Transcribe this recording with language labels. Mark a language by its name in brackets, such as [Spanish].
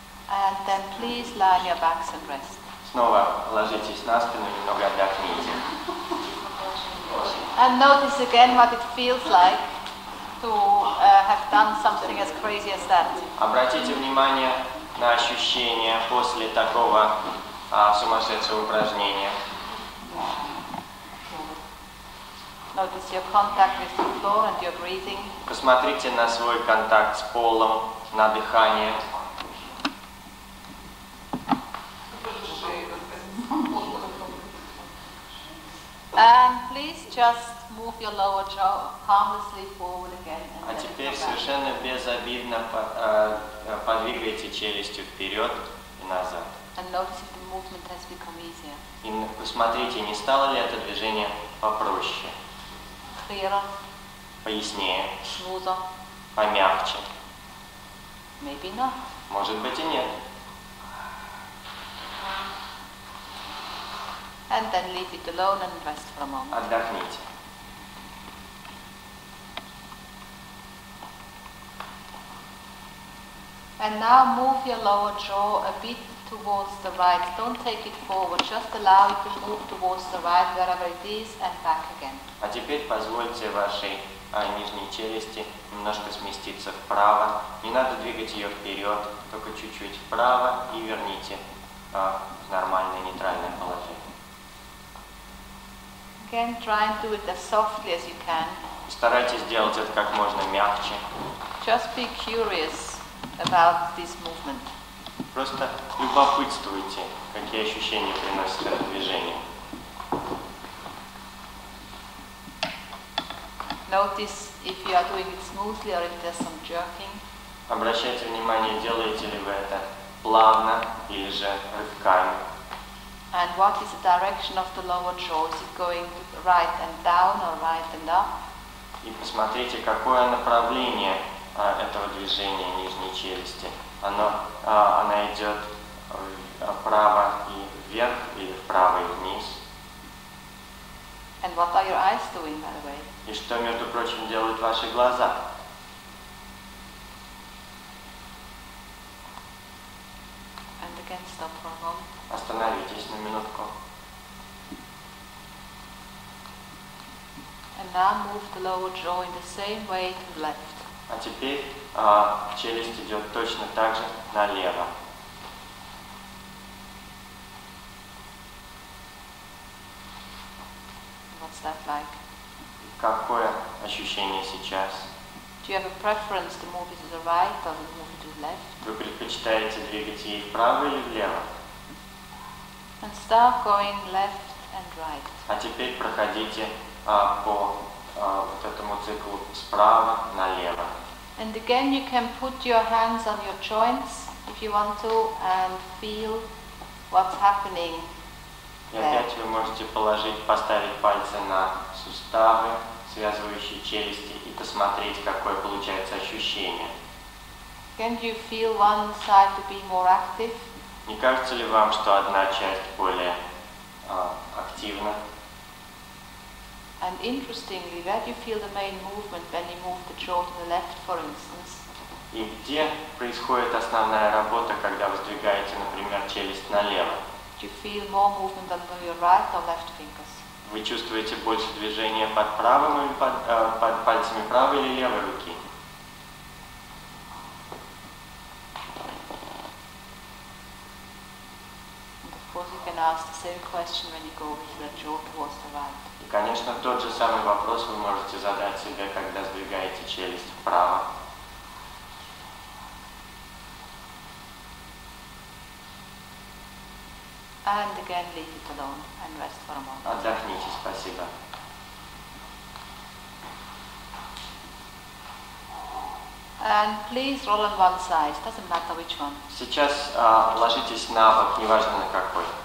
[English] And then please lie on your backs and rest. [Russian] Снова ложитесь на спину, немного отдохните. [English] And notice again what it feels like to have done something as crazy as that. [Russian] Обратите внимание на ощущения после такого сумасшедшего упражнения. [English] Notice your contact with the floor and your breathing. [Russian] Посмотрите на свой контакт с полом, на дыхание. [English] And please just move your lower jaw harmlessly forward again. [Russian] А теперь совершенно безобидно подвигайте челюстью вперед и назад. [English] And notice if the movement has become easier. [Russian] И посмотрите, не стало ли это движение попроще, [English] Clearer, [Russian] пояснее, [English] smoother, [Russian] помягче. [English] maybe not. [Russian] Может быть и нет. [English] And then leave it alone and rest for a moment. [Russian] Отдохните. [English] And now move your lower jaw a bit towards the right. Don't take it forward, just allow it to move towards the right wherever it is and back again. [Russian] А теперь позвольте вашей нижней челюсти немножко сместиться вправо. Не надо двигать ее вперед, только чуть-чуть вправо и верните в нормальное нейтральное положение. [English] Again, try and do it as softly as you can. [Russian] Старайтесь сделать это как можно мягче. [English] Just be curious about this movement. [Russian] Просто любопытствуйте, какие ощущения приносит это движение. [English] Notice if you are doing it smoothly or if there's some jerking. [Russian] Обращайте внимание, делаете ли вы это плавно или же рывками. [English] And what is the direction of the lower jaw? Is it going right and down or right and up? [Russian] И посмотрите, какое направление этого движения нижней челюсти. Она идет вправо и вверх или вправо и вниз. [English] And what are your eyes doing, by the way? [Russian] И что, между прочим, делают ваши глаза? [English] And again, stop for a moment. [Russian] Остановитесь на минутку. [English] And now move the lower jaw in the same way to the left. [Russian] А теперь челюсть идет точно так же налево. [English] What's that like? [Russian] Какое ощущение сейчас? [English] Do you have a preference to move it to the right or to move it to the left? [Russian] Вы предпочитаете двигать ей вправо или влево? [English] And start going left and right. [Russian] А теперь проходите по вот этому циклу справа налево. [English] And again you can put your hands on your joints if you want to and feel what's happening. [Russian] И опять вы можете поставить пальцы на суставы, связывающие челюсти, и посмотреть, какое получается ощущение. [English] Can you feel one side to be more active? [Russian] Не кажется ли вам, что одна часть более активна? [English] And interestingly, where do you feel the main movement when you move the jaw to the left, for instance? [Russian] И где происходит основная работа, когда вы сдвигаете, например, челюсть налево? [English] Do you feel more movement under your right or left fingers? [Russian] Вы чувствуете больше движения под правым или под пальцами правой или левой руки? [English] Of course, you can ask the same question when you go with the jaw towards the right. [Russian] И, конечно, тот же самый вопрос вы можете задать себе, когда сдвигаете челюсть вправо. [English] And again, leave it alone and rest for a moment. [Russian] Отдохните, спасибо. [English] And please roll on one side, doesn't matter which one. [Russian] Сейчас ложитесь на бок, неважно на какой.